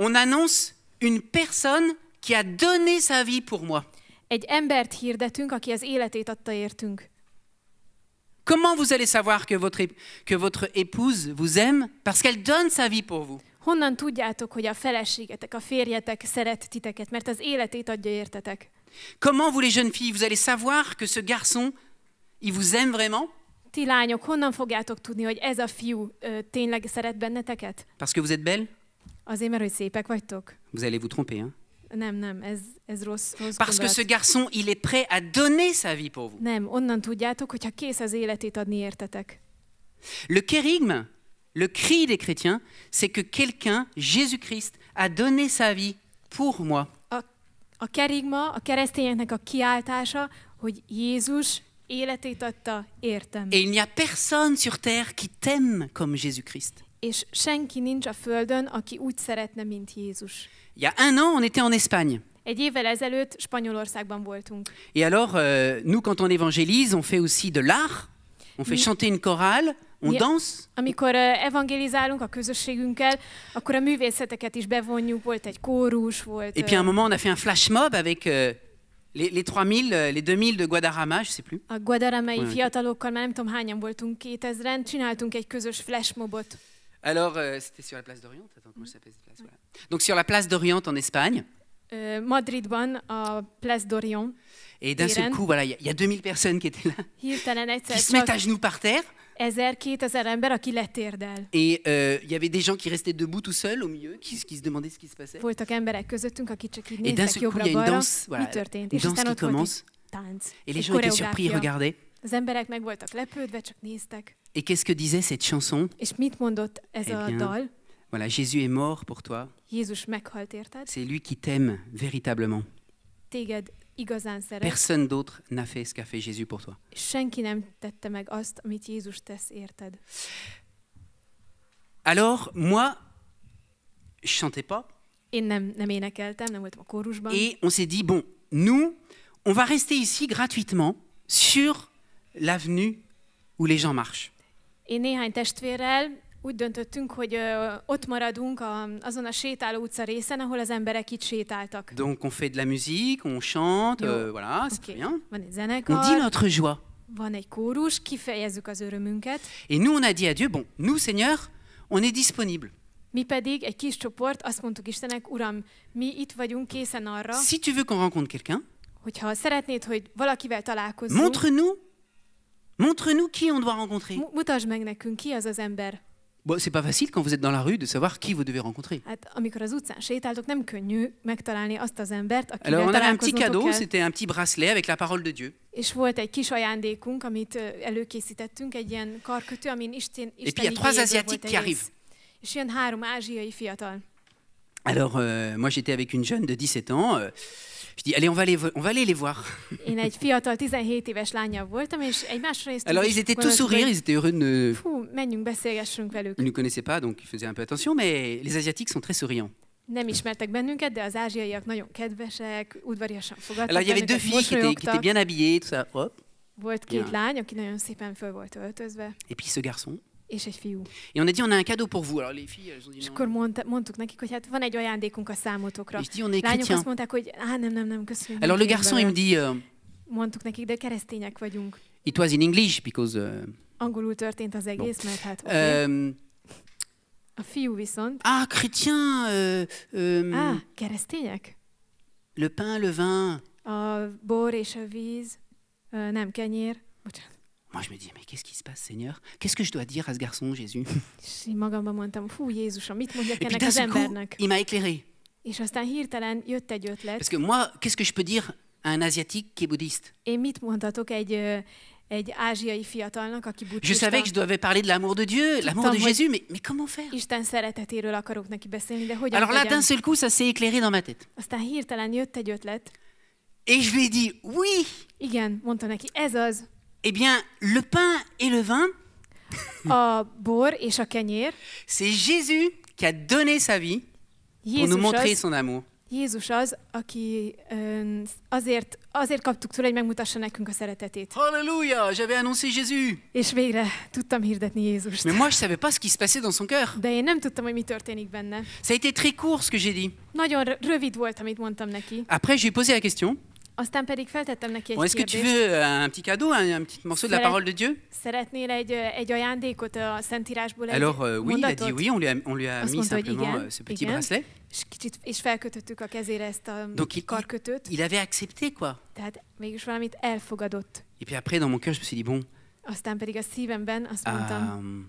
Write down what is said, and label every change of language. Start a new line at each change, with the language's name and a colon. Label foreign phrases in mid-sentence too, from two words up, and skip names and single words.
French: On annonce une personne qui a donné sa vie pour moi.
Hungarian: Egy embert hirdetünk, aki az életét adta értünk.
French: Comment vous allez savoir que votre épouse vous aime? Parce qu'elle donne sa vie pour vous.
Hungarian: Honnan tudjátok, hogy a feleségetek, a férjetek szeret titeket, mert az életét adja értetek?
French: Comment vous les jeunes filles, vous allez savoir que ce garçon, il vous aime vraiment?
Hungarian: Ti lányok, honnan fogjátok tudni, hogy ez a fiú tényleg szeret benneteket?
French: Parce que vous êtes belle?
Hungarian: Azért, mert hogy szépek vagytok?
French: Vous allez vous tromper, hein?
Hungarian: Nem, ez rossz
French: Parce que ce
Hungarian: gondolat.
French: garçon, il est prêt à donner sa vie pour vous.
Hungarian: Nem, onnan tudjátok, hogyha kész az életét adni értetek.
French: Le kérigme, le cri des chrétiens, c'est que quelqu'un, Jésus-Christ, a donné sa vie pour moi.
Hungarian: A kerigma, a keresztényeknek a kiáltása, hogy Jézus életét adta értem.
French: Et il n'y a personne sur terre qui t'aime comme Jésus-Christ.
Hungarian: És senki nincs a földön, aki úgy szeretne, mint Jézus.
French: Il y a 1 an, on était en Espagne.
Hungarian: Egy évvel ezelőtt Spanyolországban voltunk.
French: Et alors, nous, quand on évangélise, on fait aussi de l'art. On fait chanter une chorale, on
Hungarian: Mi-
French: danse.
Hungarian: Amikor evangelizálunk a közösségünkkel, akkor a művészeteket is bevonjuk, volt egy kórus, volt...
French: Et puis à un moment, on a fait un flash mob avec les 3000, les 2000 de Guadarrama, je sais plus.
Hungarian: A guadaramai
French: Ouais.
Hungarian: fiatalokkal, már nem tudom hányan voltunk, 2000-en, csináltunk egy közös flashmobot.
French: Alors, c'était sur la place d'Orient. Attends, comment ça s'appelle cette place? Voilà. Donc sur la place d'Orient en Espagne.
Hungarian: Madridban, a Place d'Orient.
French: Et d'un seul
Hungarian: Téren.
French: coup, voilà, il y a 2000 personnes qui étaient là,
Hungarian: Hirtelen egyszer
French: qui se mettent à
Hungarian: csak
French: genoux par terre.
Hungarian: 1000-2000 ember, aki letérdel.
French: Et il y avait des gens qui restaient debout tout seuls au milieu, qui se demandaient ce qui se passait.
Hungarian: Voltak emberek közöttünk, akik csak így
French: Et d'un
Hungarian: néztek
French: seul coup, il y a une
Hungarian: jobbra-balra,
French: danse, voilà,
Hungarian: mi történt.
French: une
Hungarian: És
French: danse
Hungarian: aztán
French: qui
Hungarian: ott volt
French: commence.
Hungarian: egy tánc,
French: Et les
Hungarian: egy
French: gens étaient surpris, ils
Hungarian: koreográfia.
French: regardaient.
Hungarian: Az emberek meg voltak lepődve, csak néztek.
French: Et qu'est-ce que disait cette chanson?
Hungarian: És mit mondott ez
French: Eh
Hungarian: a
French: bien,
Hungarian: dal?
French: Voilà, Jésus est mort pour toi.
Hungarian: Jézus meghalt érted,
French: C'est lui qui t'aime véritablement.
Hungarian: téged igazán szeret,
French: Personne d'autre n'a fait ce qu'a fait Jésus pour toi.
Hungarian: és senki nem tette meg azt, amit Jézus tesz érted.
French: Alors, moi, je chantais pas.
Hungarian: Én nem énekeltem, nem voltam a kórusban,
French: Et on s'est dit, bon, nous, on va rester ici gratuitement sur l'avenue où les gens marchent.
Hungarian: én néhány testvérrel úgy döntöttünk, hogy ott maradunk azon a sétáló utca részen, ahol az emberek itt sétáltak.
French: Donc on fait de la musique, on chante,
Hungarian: Yo.
French: voilà, c'est
Hungarian: Oké.
French: bien.
Hungarian: Van egy
French: On
Hungarian: zenekar,
French: dit notre joie.
Hungarian: van egy kórus, kifejezzük az örömünket.
French: Et nous, on a dit à Dieu, bon, nous, Seigneur, on est disponible.
Hungarian: Mi pedig egy kis csoport, azt mondtuk Istennek, Uram, mi itt vagyunk készen arra,
French: Si tu veux qu'on rencontre quelqu'un,
Hungarian: hogyha szeretnéd, hogy valakivel találkozzunk,
French: montre-nous qui on doit rencontrer.
Hungarian: mutasd meg nekünk, ki az az ember.
French: Bon, c'est pas facile quand vous êtes dans la rue de savoir qui vous devez rencontrer.
Hungarian: Hát amikor az utcán sétáltok, nem könnyű megtalálni azt az embert,
French: Alors
Hungarian: akivel
French: on avait un petit
Hungarian: találkoznotok
French: cadeau,
Hungarian: kell.
French: c'était un petit bracelet avec la parole de Dieu.
Hungarian: És volt egy kis ajándékunk, amit előkészítettünk, egy ilyen karkötő, amin Isten
French: puis, il y a 3
Hungarian: igéjéből
French: Asiatiques
Hungarian: volt egy
French: qui arrivent.
Hungarian: rész. És ilyen 3 ázsiai fiatal.
French: Alors moi j'étais avec une jeune de 17 ans, je dis allez on va aller les voir.
Hungarian: Én egy fiatal, 17 éves lányjal voltam, és egymásra néztünk.
French: Alors
Hungarian: és
French: ils étaient tous
Hungarian: gondoltuk,
French: sourires,
Hungarian: hogy,
French: ils étaient heureux de ne...
Hungarian: Fú, menjünk, beszélgessünk velük.
French: Ils ne nous connaissaient pas, donc ils faisaient un peu attention, mais les Asiatiques sont très souriants.
Hungarian: Nem ismertek bennünket, de az ázsiaiak nagyon kedvesek, udvariasan fogadtak
French: Alors il y avait deux
Hungarian: bennünket,
French: filles qui étaient bien habillées, tout ça. Hop.
Hungarian: Volt 2
French: Bien.
Hungarian: lány, aki nagyon szépen föl volt öltözve,
French: Et puis ce garçon.
Hungarian: és egy fiú.
French: Et on a dit on a un cadeau pour vous. Alors les filles, elles ont dit
Hungarian: És
French: non.
Hungarian: akkor mondtuk nekik, hogy hát van egy ajándékunk a számotokra.
French: Et je dis on est
Hungarian: Lányok
French: chrétiens.
Hungarian: azt mondták, hogy nem, köszönjük.
French: Alors le
Hungarian: nem
French: garçon il me
Hungarian: kérünk bele.
French: dit,
Hungarian: Mondtuk nekik, de keresztények vagyunk.
English: it was in English because...
Hungarian: Angolul történt az egész, mert hát oké. euh, A fiú viszont,
French: chrétien,
Hungarian: keresztények?
French: le pain, le vin.
Hungarian: A bor és a víz, nem kenyér. Bocsánat.
French: Moi je me dis mais qu'est-ce qui se passe Seigneur? Qu'est-ce que je dois dire à ce garçon Jésus?
Hungarian: És így magamban mondtam, fú Jézusom, mit mondjak
French: Et puis
Hungarian: ennek
French: d'un
Hungarian: az
French: seul coup,
Hungarian: embernek?
French: il m'a éclairé.
Hungarian: És aztán hirtelen jött egy ötlet.
French: Parce que moi, qu'est-ce que je peux dire à un Asiatique qui est bouddhiste?
Hungarian: Én mit mondhatok egy ázsiai fiatalnak, aki
French: Je
Hungarian: buddhista?
French: savais que je devais parler de l'amour de Dieu, l'amour de
Hungarian: Tudtam, hogy-
French: Jésus, mais comment faire?
Hungarian: Isten szeretetéről akarok neki beszélni, de hogyan
French: Alors là,
Hungarian: tegyem?
French: d'un seul coup, ça s'est éclairé dans ma tête.
Hungarian: Aztán hirtelen jött egy ötlet.
French: Et je lui ai dit, oui,
Hungarian: Igen, mondta neki, ez az.
French: eh bien, le pain et le vin,
Hungarian: A bor és a kenyér.
French: c'est Jésus qui a donné sa vie pour nous
Hungarian: Jézus
French: montrer
Hungarian: az,
French: son amour.
Hungarian: Jézus az, aki azért kaptuk tőle, hogy megmutassa nekünk a szeretetét.
French: Alléluia, j'avais annoncé Jésus.
Hungarian: És végre tudtam hirdetni Jézust.
French: Mais moi, je ne savais pas ce qui se passait dans son cœur.
Hungarian: De én nem tudtam, hogy mi történik benne.
French: Ça a été très court ce que j'ai dit.
Hungarian: Nagyon rövid volt, amit mondtam neki.
French: Après, je lui ai posé la question.
Hungarian: Aztán pedig feltettem neki
French: Bon,
Hungarian: egy
French: est-ce que tu
Hungarian: kérdést.
French: veux un petit cadeau, un petit morceau de la Cela- parole de Dieu?
Hungarian: Szeretnél egy ajándékot a Szentírásból, egy
French: Alors oui, il a
Hungarian: mondatot?
French: dit oui, on lui a
Hungarian: Azt
French: mis
Hungarian: mondta, hogy
French: simplement
Hungarian: igen,
French: ce petit
Hungarian: igen.
French: bracelet.
Hungarian: És felkötöttük a kezére ezt a
French: Donc
Hungarian: karkötőt.
French: il avait accepté quoi.
Hungarian: Tehát mégis valamit elfogadott.
French: Et puis après, dans mon cœur, je me suis dit, bon,
Hungarian: Aztán pedig a szívemben azt mondtam,